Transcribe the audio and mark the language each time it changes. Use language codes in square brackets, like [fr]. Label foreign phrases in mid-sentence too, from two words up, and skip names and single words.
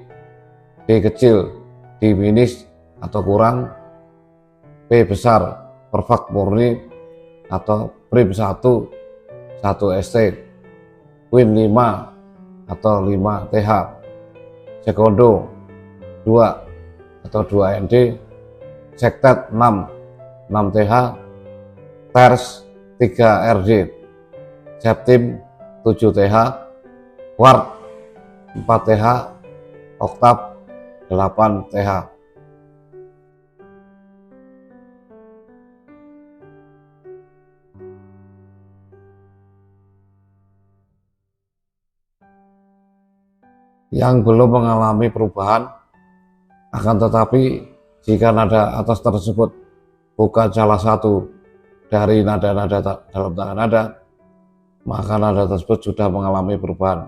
[id] B kecil diminis atau kurang, P besar perfect murni atau prim 1 ST, quint 5 atau 5 TH, sekundo 2 atau 2 ND, sektet 6 TH, terz 3 RD, septim 7 TH, quart 4 TH, oktav 8 TH. Yang belum mengalami perubahan, akan tetapi jika nada atas tersebut bukan salah satu dari nada-nada dalam tangga nada, maka nada tersebut sudah mengalami perubahan.